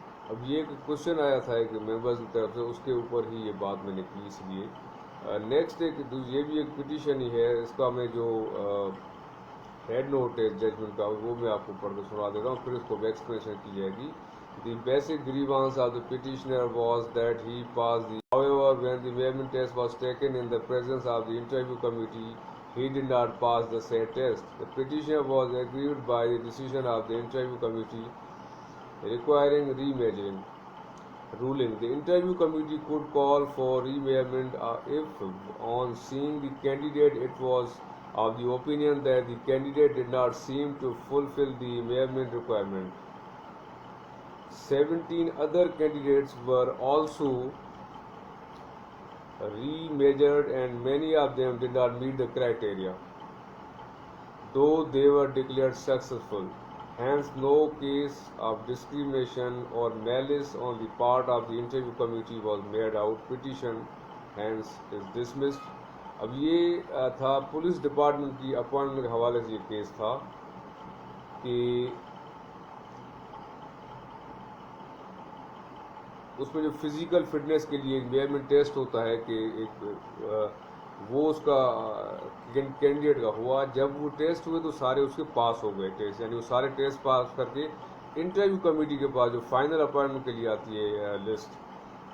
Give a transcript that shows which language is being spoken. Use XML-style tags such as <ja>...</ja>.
<ur>اب یہ ایک کوشچن آیا تھا ایک ممبرز کی طرف سے، اس کے اوپر ہی یہ بات میں نے کی، اس لیے نیکسٹ یہ بھی ایک پٹیشن ہی ہے، اس کا میں جو ہیڈ نوٹ ہے ججمنٹ کا وہ میں آپ کو پڑھ کے سنا دیتا ہوں، پھر اس کو ایکسپلینیشن کی جائے گی۔</ur> <en>The basic grievance of the petitioner was that he passed the however when the Mermin test was taken in the presence of the interview committee he did not pass the said test. The petitioner was aggrieved by the decision of the interview committee requiring remeasuring. Ruling: the interview committee could call for remeasurement if on seeing the candidate it was of the opinion that the candidate did not seem to fulfill the measurement requirement. 17 other candidates were also remeasured and many of them did not meet the criteria, though they were declared successful. Hence, no case of discrimination or malice on the part of the interview committee was made out. Petition hence is dismissed.</en> <ur>اب یہ تھا police department کی appointment کے حوالے سے یہ case تھا کہ اس میں جو فزیکل فٹنس کے لیے میئرمنٹ ٹیسٹ ہوتا ہے کہ ایک وہ اس کا کینڈیڈیٹ کا ہوا، جب وہ ٹیسٹ ہوئے تو سارے اس کے پاس ہو گئے ٹیسٹ، یعنی وہ سارے ٹیسٹ پاس کر کے انٹرویو کمیٹی کے پاس جو فائنل اپوائنٹمنٹ کے لیے آتی ہے لسٹ،</ur>